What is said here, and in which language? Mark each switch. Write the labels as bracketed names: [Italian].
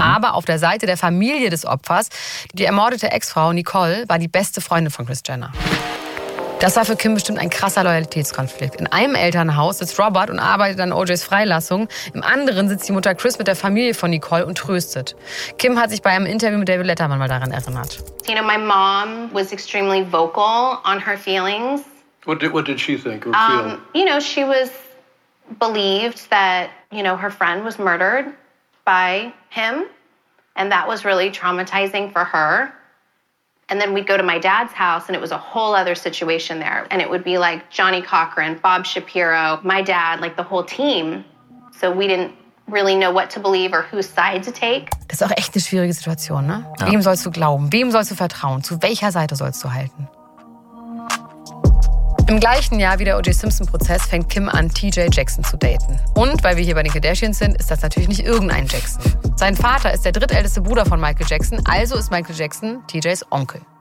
[German] Aber auf der Seite der Familie des Opfers, die ermordete Ex-Frau Nicole, war die beste Freundin von Kris Jenner. Das war für Kim bestimmt ein krasser Loyalitätskonflikt. In einem Elternhaus sitzt Robert und arbeitet an OJs Freilassung. Im anderen sitzt die Mutter Chris mit der Familie von Nicole und tröstet. Kim hat sich bei einem Interview mit David Letterman mal daran erinnert. [English] You know, my mom was extremely vocal on her feelings. What did she think or feel? You know, she was believed that, you know, her friend was murdered by him, and that was really traumatizing for her. And then we'd go to my dad's house, and it was a whole other situation there. And it would be like Johnny Cochran, Bob Shapiro, my dad, like the whole team. So we didn't really know what to believe or whose side to take. [German] Das ist auch echt eine schwierige Situation, ne? Ja. Wem sollst du glauben? Wem sollst du vertrauen? Zu welcher Seite sollst du halten? Im gleichen Jahr wie der O.J. Simpson-Prozess fängt Kim an, T.J. Jackson zu daten. Und weil wir hier bei den Kardashians sind, ist das natürlich nicht irgendein Jackson. Sein Vater ist der drittälteste Bruder von Michael Jackson, also ist Michael Jackson T.J.'s Onkel.